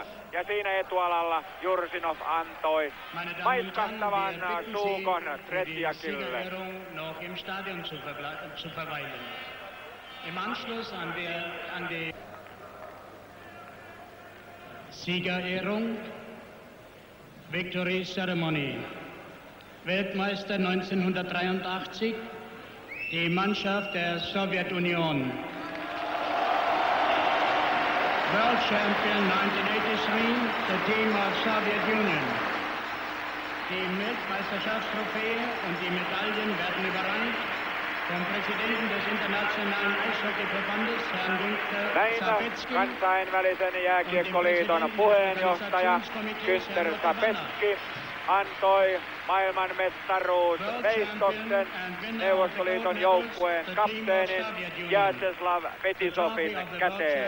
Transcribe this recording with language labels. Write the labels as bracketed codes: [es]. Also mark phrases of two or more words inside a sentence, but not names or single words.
[fi] Ja siinä etualalla Jursinov antoi maiskahtavan suukon Kresjakille. [de] Siegerehrung, [en] Victory Ceremony. [de] Weltmeister 1983, die Mannschaft der Sowjetunion. [en] World Champion 1983, the team of Soviet Union. [de] Die Weltmeisterschaftstrophäe und die Medaillen werden überreicht vom Präsidenten des Internationalen Eishockeyverbandes, Herrn Günther [fi] Näin Sapetski, kansainvälisen jääkiekkoliiton puheenjohtaja Günther Sapetski antoi maailmanmestaruusveistoksen Neuvostoliiton joukkueen kapteenin Vjačeslav Fetisovin käteen.